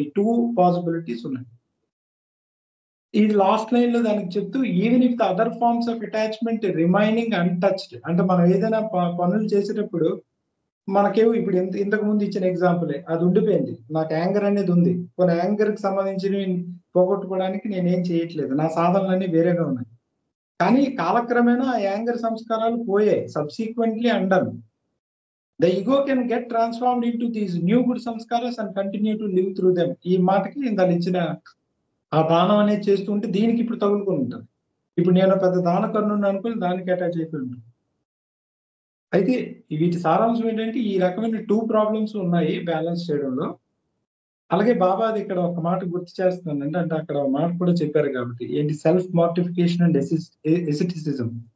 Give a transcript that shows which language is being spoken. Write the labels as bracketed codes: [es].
[te] ఈ 2 పాసిబిలిటీస్ ఉన్నాయి. ఇది లాస్ట్ లైన్ లో దానికి చెప్తూ, [en] even if the other forms of attachment remaining untouched, [te] అంటే మనం ఏదైనా పనులు చేసేటప్పుడు మనకేమో ఇప్పుడు ఇంతకు ముందు ఇచ్చిన ఎగ్జాంపులే అది ఉండిపోయింది. నాకు యాంగర్ అనేది ఉంది, కొన్ని యాంగర్ కి సంబంధించి పోగొట్టుకోవడానికి నేనేం చేయట్లేదు, నా సాధనలన్నీ వేరేగా ఉన్నాయి. కానీ కాలక్రమేణా ఆ యాంగర్ సంస్కారాలు పోయాయి, subsequently undone. [en] The ego can get transformed into these new good samskaras and continue to live through them. [te] ఈ మాటకి ఇందాక ఇచ్చిన ఆ దానం అనేది చేస్తుంటే దీనికి ఇప్పుడు తగులుకొని ఉంటుంది. ఇప్పుడు నేను పెద్ద దానకర్ణుని అనుకుని దానికి అటాచ్ అయిపోయి ఉంటుంది. అయితే వీటి సారాంశం ఏంటంటే, ఈ రకమైన 2 ప్రాబ్లమ్స్ ఉన్నాయి బ్యాలెన్స్ చేయడంలో. అలాగే బాబా అది ఇక్కడ ఒక మాట గుర్తు చేస్తున్నానంటే, అంటే అక్కడ ఒక మాట కూడా చెప్పారు కాబట్టి, ఏంటి, సెల్ఫ్ మార్టిఫికేషన్ అండ్ ఎసిటిసిజం.